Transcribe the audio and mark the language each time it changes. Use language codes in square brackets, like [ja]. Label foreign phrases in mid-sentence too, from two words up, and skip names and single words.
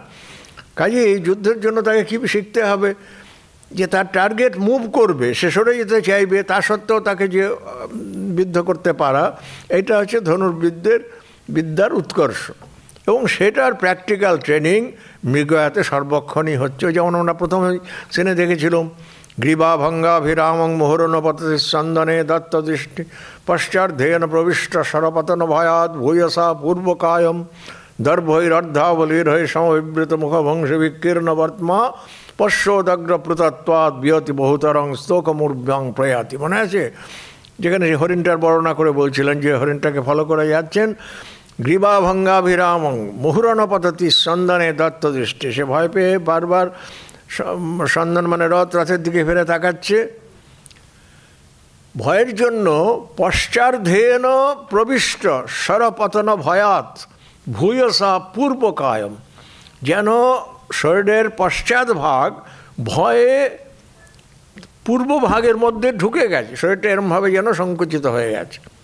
[bn] কাজে এই যুদ্ধের জন্য তাকে কী শিখতে হবে, যে তার টার্গেট মুভ করবে, সে সরে যেতে চাইবে, তা সত্ত্বেও তাকে যে বিদ্ধ করতে পারা, এটা হচ্ছে বিদ্যার উৎকর্ষ। এবং সেটার প্র্যাকটিক্যাল ট্রেনিং মৃগয়াতে সর্বক্ষণই হচ্ছে। যেমন আমরা প্রথমে সিনে দেখেছিলাম, [sa] গ্রীবাভঙ্গাভিরামং মুহুরনপতি চন্দনে দত্তদৃষ্টি পশ্চার্ধেন প্রবিষ্ট সরপতন ভয়াৎ ভূয়সা পূর্বকায়ম দর্ভৈরর্ধাবলীর্হৈ সমবিবৃত মুখভংশ বিকীর্ণ বর্তমা পশ্যোদগ্র প্রতত্বাৎ বিয়তি বহুতরং স্তোকমূর্ভ্যাং প্রয়াতি। [bn] মনে আছে যেখানে হরিণটার বর্ণনা করে বলছিলেন যে হরিণটাকে ফলো করে যাচ্ছেন, [sa] গ্রীবাভঙ্গাভিরামং মুহুরনপততি সন্দনে দত্তদৃষ্টি, [bn] সে ভয় পেয়ে বারবার সন্দন মানে রথের দিকে ফিরে তাকাচ্ছে। ভয়ের জন্য [sa] পশ্চার্ধেন প্রবিষ্ট সরপতন ভয়াৎ ভূয়সা পূর্বকায়ম, [bn] যেন শরীরের পশ্চাৎ ভাগ ভয়ে পূর্ব ভাগের মধ্যে ঢুকে গেছে, শরীরটা এরমভাবে যেন সংকুচিত হয়ে গেছে।